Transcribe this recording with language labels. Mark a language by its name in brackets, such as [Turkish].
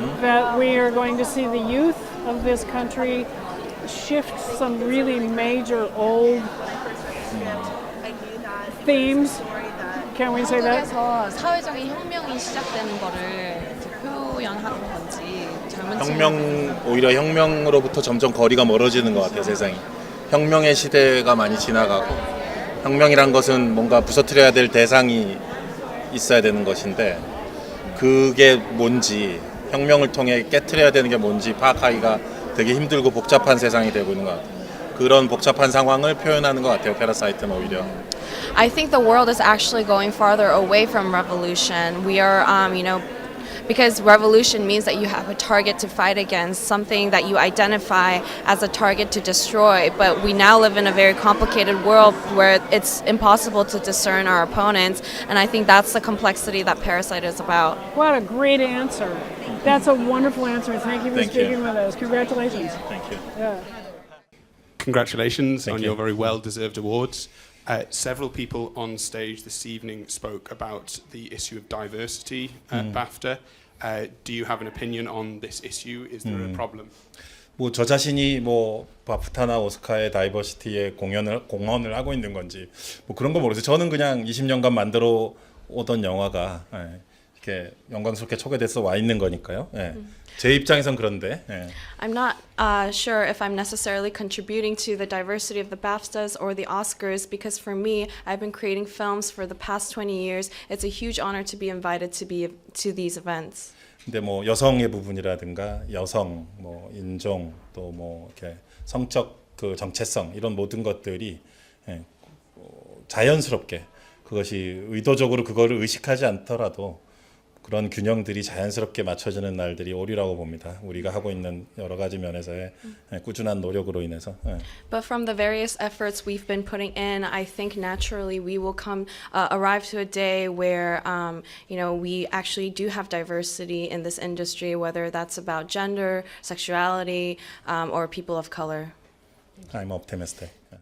[English] That we are going to see the youth of this country shift some really major old themes? Can we say that? [Korean] 그래서 사회적인 혁명이 시작되는 거를 표현하는 건지 오히려 혁명으로부터 점점 거리가 멀어지는 것 같아요, 세상이. 혁명의 시대가 많이 지나가고 혁명이란 것은 뭔가 부서뜨려야 될 대상이 있어야 되는 것인데 그게 뭔지 혁명을 통해 깨트려야 되는 게 뭔지 파악하기가 되게 힘들고 복잡한 세상이 되고 있는 것 같아요. 그런 복잡한 상황을 표현하는 것 같아요. 패러사이트는 오히려. [English] I think the world is actually going farther away from revolution. We are, because revolution means that you have a target to fight against, something that you identify as a target to destroy. But we now live in a very complicated world where it's impossible to discern our opponents, and I think that's the complexity that Parasite is about. What a great answer. That's a wonderful answer. Thank you for Thank you. speaking with us. Congratulations. Thank you. Yeah. Congratulations on you. your very well-deserved awards. Several people on stage this evening spoke about the issue of diversity at BAFTA. Do you have an opinion on this issue? Is there a problem? [Korean] 뭐 저 자신이 뭐 바프타나 오스카의 다이버시티에 공헌을 하고 있는 건지 뭐 그런 거 모르겠어요. 저는 그냥 20년간 만들어 오던 영화가 이렇게 영광스럽게 초대돼서 와 있는 거니까요. 제 입장에선 그런데. [English] I'm not sure if I'm necessarily contributing to the diversity of the BAFTAs or the Oscars because for me, I've been creating films for the past 20 years. It's a huge honor to be invited to these events. [Korean] 근데 뭐 여성의 부분이라든가 여성, 뭐 인종 또 뭐 이렇게 성적 그 정체성 이런 모든 것들이 자연스럽게 그것이 의도적으로 그거를 의식하지 않더라도 그런 균형들이 자연스럽게 맞춰지는 날들이 오리라고 봅니다. 우리가 하고 있는 여러 가지 면에서의 꾸준한 노력으로 인해서. [English] But from the various efforts we've been putting in, I think naturally we will arrive to a day where we actually do have diversity in this industry, whether that's about gender, sexuality, or people of color. I'm optimistic.